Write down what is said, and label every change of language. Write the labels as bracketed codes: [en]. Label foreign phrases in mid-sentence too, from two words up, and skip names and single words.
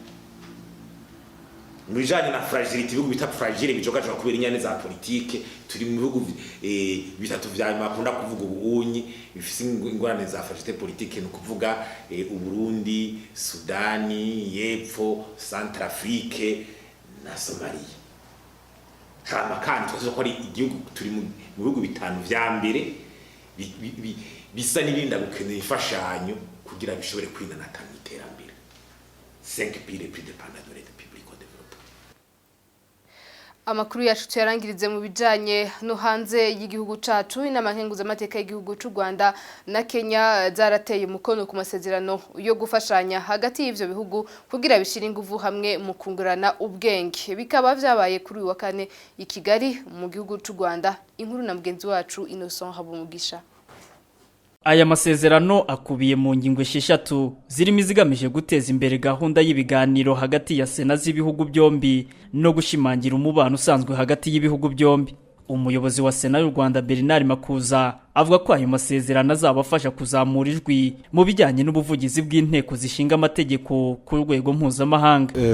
[rn] Mu bijanye na fragilité ibihugu bita fragile bijogaje kubera inyane za politique turi mu bihugu bitatu vya nyuma akunda kuvuga ubunyi bifise ingorane za [fr] fragilité politique [rn] no kuvuga Uburundi, Sudani y'Epfo, Centrafrique na Somalia. Hama kandi twazo ko ari igihugu turi mu bihugu bitanu vya mbere bisa n'ibinda gukenera ifashanyo kugira bishobore kwinanata mu iterambere. [fr] 5 pays les plus dépendants de l'aide publique au développement. [rn] Amakuru yacu tuyarangirize mu bijanye no hanze y'igihugu cacu. Inama nkenguzamateka y'igihugu c'u Rwanda na Kenya zarateye umukono ku masezerano yo gufashanya hagati y'ivyo bihugu kugira bishira inguvu hamwe mu kungurana ubwenge. Bikaba vyabaye kuri uyu wa kane i Kigali mu gihugu c'u Rwanda. Inkuru na mugenzi wacu Innocent Habumugisha. [rw] Aya masezerano akubiye mu ngingo 6 zirimo izigamije guteza imbere gahunda y'ibiganiro hagati ya Sena z'ibihugu byombi no gushimangira umubano usanzwe hagati y'ibihugu byombi. Umuyobozi wa Sena y'u Rwanda Bernard Makuza avuga ko ayo masezerano azabafasha kuzamura ijwi mu bijyanye n'ubuvugizi bw'inteko zishinga amategeko ku rwego mpuzamahanga.